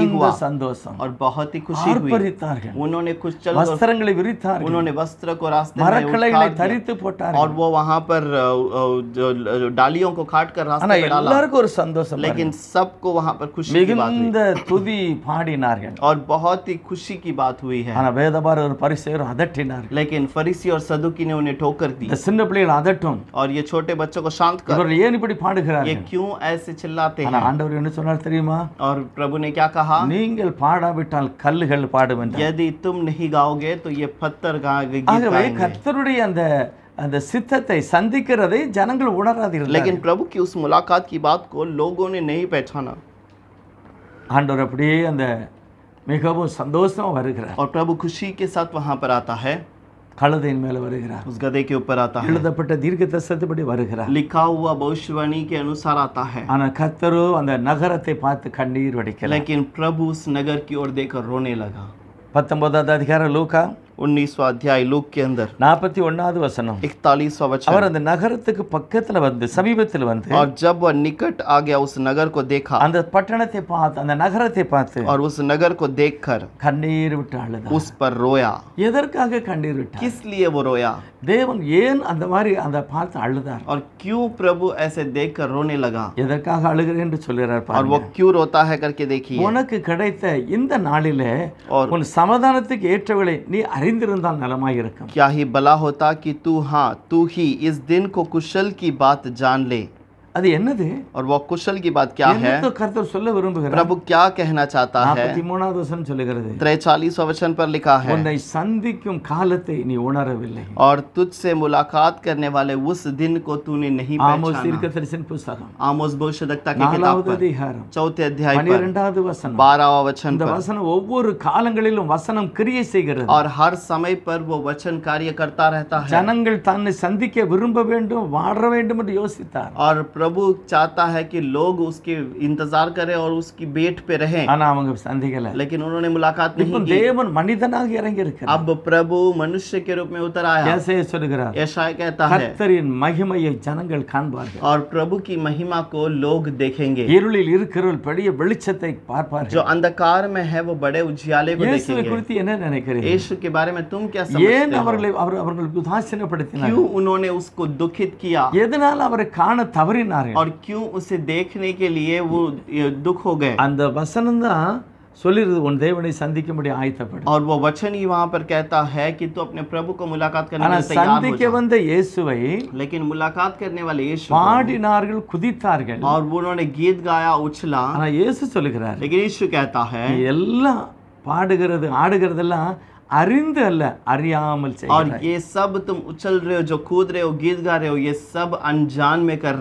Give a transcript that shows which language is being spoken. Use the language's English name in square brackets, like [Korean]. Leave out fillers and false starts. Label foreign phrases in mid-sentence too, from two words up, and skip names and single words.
[Tamil] மிகுந்த [Hindi] हुआ, [Tamil] சந்தோஷம். [Hindi] और बहुत ही खुशी हुई। [Tamil] ஆர்ப்பரித்தார்கள், [Hindi] उन्होंने कुछ चल [Tamil] வஸ்திரங்களை விரித்தார்கள், [Hindi] उन्होंने वस्त्र को रास्ते में [Tamil] மரக்கிளைகளை [Hindi] उतार दिया, [Tamil] தரித்து [Hindi] और [Tamil] போட்டார்கள். [Hindi] वो वहां पर जो डालियों को काट कर [Tamil] ஆனா [Hindi] रास्ते में डाला, [Tamil] எல்லாருக்கும் ஒரு சந்தோஷம். [Hindi] लेकिन सबको वहां पर खुशी की बात हुई, [Tamil] மிகுந்த துதி பாடினார்கள். [Hindi] और बहुत ही खुशी की बात हुई है। [Tamil] ஆனா வேதபாரகர் பரிசேயரும் அதட்டினார்கள். [Hindi] लेकिन फरीसी और सदुकी ने उन्हें ठोकर दी, [Tamil] இந்த சின்ன பிள்ளைகள் அதட்டும், [Hindi] और ये छोटे बच्चों को शांत कर, [Tamil] இவர்கள் ஏன் இப்படி [Hindi] ये [Tamil] பாடுகிறார்கள்? [Hindi] क्यों ऐसे चिल्लाते [Tamil] ஆனா [Hindi] हैं। [Tamil] ஆண்டவர் என்ன சொன்னார் தெரியுமா? [Hindi] और प्रभु ने क्या कहा, [Tamil] நீங்கள் பாடாவிட்டால் கல்லுகள் பாடும் என்றார். [Hindi] यदि तुम नहीं गाओगे तो ये पत्थर गीत [Tamil] ஆகவே [Hindi] गाएंगे। [Tamil] கர்த்தருடைய அந்த சித்தத்தை சந்திக்கிறதை ஜனங்கள் உணராதீர்கள். [Hindi] लेकिन प्रभु की उस मुलाकात की बात को लोगों ने नहीं पहचाना, [Tamil] ஆண்டவர் அப்படியே அந்த மிகவும் சந்தோஷமா வருகிறார். [Hindi] और प्रभु खुशी के साथ वहां पर आता है, [Tamil] கழுதையின் மேல வருகிறார், [Hindi] उस गधे के ऊपर आता है, [Tamil] எழுதப்பட்ட தீர்க்கதரிசனத்தின்படி வருகிறார். [Hindi] लिखा हुआ भविष्यवाणी के अनुसार आता है। [Tamil] ஆனா கர்த்தரோ அந்த நகரத்தை பார்த்து கண்ணீர் வடிக்கிறார். [Hindi] लेकिन प्रभु उस नगर की ओर देखकर रोने लगा। [Tamil] 19வது அதிகாரம் லூக்கா [Hindi] 19वां अध्याय लूक के अंदर [Tamil] 41வது வசனம். [Hindi] 41वां वचन, [Tamil] அவர் அந்த நகரத்துக்கு பக்கத்துல வந்து சமீபத்தில் வந்து [Hindi] और जब वह निकट आ गया उस नगर को देखा, [Tamil] அந்த பட்டணத்தை பார்த்து அந்த நகரத்தை பார்த்து [Hindi] और उस नगर को देखकर [Tamil] கண்ணீர் விட்டு அழுதார். [Hindi] उस पर रोया। [Tamil] எதற்காக கண்ணீர் விட்டார்? [Hindi] किस लिए वो रोया, [Tamil] தேவன் ஏன் அந்த மாதிரி அந்த பார்த்து அழுதார்? [Hindi] और क्यों प्रभु ऐसे देखकर रोने लगा, [Tamil] எதற்காக அழுகிறேன் என்று சொல்கிறார் [Hindi] और वो [Tamil] பாருங்க. [Hindi] क्यों रोता है करके देखिए। [Tamil] உனக்கு கிடைத்த இந்த நாளிலே [Hindi] और [Tamil] உன் சமாதானத்துக்கு ஏற்றவளை நீ அறிந்திருந்தால் நலமாய் இருக்கும். [Hindi] क्या ही भला होता कि तू ही इस दिन को कुशल की बात जान ले। [Tamil] அது என்னது? [Hindi] और वो कुशल की बात क्या है, [Tamil] என்னத்தை கர்த்தர் சொல்ல விரும்புகிறார்? [Hindi] प्रभु क्या कहना चाहता है। [Tamil] 43வது வசனம் சொல்லுகிறது, [Hindi] 43वां वचन पर लिखा है, [Tamil] உன்னை சந்திக்கும் காலத்தை நீ உணரவில்லை. [Hindi] और तुझसे मुलाकात करने वाले उस दिन को तूने नहीं [Tamil] ஆமோஸ் [Hindi] पहचाना। [Tamil] தீர்க்கதரிசன புத்தகம் [Hindi] आमोस भविष्यवक्ता की किताब [Tamil] 4வது [Hindi] पर [Tamil] அதிகாரம் [Hindi] 4थे अध्याय पर [Tamil] 12வது வசனம். [Hindi] 12वां वचन [Tamil] இந்த [Hindi] पर, [Tamil] வசனம் ஒவ்வொரு காலங்களிலும் வசனம் கிரியை செய்கிறது. [Hindi] और हर समय पर वो वचन कार्य करता रहता है। [Tamil] ஜனங்கள் தன்னை சந்திக்க விரும்ப வேண்டும் வாழ வேண்டும் என்று யோசித்தார். [Hindi] और प्रभु चाहता है कि लोग उसके इंतजार करें और उसकी बेट पे रहें, [Tamil] ஆனா அவங்க சந்திக்கல. [Hindi] लेकिन उन्होंने मुलाकात [Tamil] இப்போ [Hindi] नहीं की। [Tamil] தேவன் மனிதனாக இறங்கி இருக்கிறார். [Hindi] अब प्रभु मनुष्य के रूप में उतर आया। [Tamil] ஏசாயா சொல்கிறார், [Hindi] यशायाह कहता है, [Tamil] கர்த்தரின் மகிமையை ஜனங்கள் காண்பார்கள். [Hindi] और प्रभु की महिमा को लोग देखेंगे। [Tamil] இருளில் இருக்கிறவர்கள் பெரிய வெளிச்சத்தை [Hindi] जो [Tamil] பார்ப்பார்கள். [Hindi] अंधकार में है वो बड़े उजियाले को [Tamil] இயேசுவை [Hindi] देखेंगे। [Tamil] குறித்து என்ன நினைக்கிறீர்கள்? [Hindi] यीशु के बारे में तुम क्या [Tamil] ஏன் [Hindi] समझते हो? [Tamil] அவர்கள் உதாசீனப்படுத்தினார்கள்? [Hindi] क्यों उन्होंने उसको दुखित किया, [Tamil] எதனால் அவரை காண தவறினார்கள்? [Hindi] और क्यों उसे देखने के लिए वो दुख हो गए। [Tamil] அந்த வசனம் தான் சொல்லிருது, உன் தேவனை சந்திக்கும்படி ஆயத்தப்படு. [Hindi] और वो वचन ही वहां पर कहता है कि तू अपने प्रभु को मुलाकात करने [Tamil] ஆனா [Hindi] के लिए तैयार हो [Tamil] சந்திக்க [Hindi] जा। [Tamil] வந்த இயேசுவை [Hindi] लेकिन मुलाकात करने वाले यीशु को, [Tamil] பாடினார்கள், குதித்தார்கள். [Hindi] और वो उन्होंने गीत गाया, उछला, [Tamil] ஆனா இயேசு சொல்லுகிறார், [Hindi] लेकिन यीशु कहता है, [Tamil] நீ எல்லாம் பாடுகிறது ஆடுகிறதெல்லாம் அறிந்து அல்ல அறியாமல் [Hindi] और [Tamil] செய்கிறாய். [Hindi] ये सब तुम उछल रहे हो, जो कूद रहे हो, गीत गा रहे हो, ये सब अनजान में कर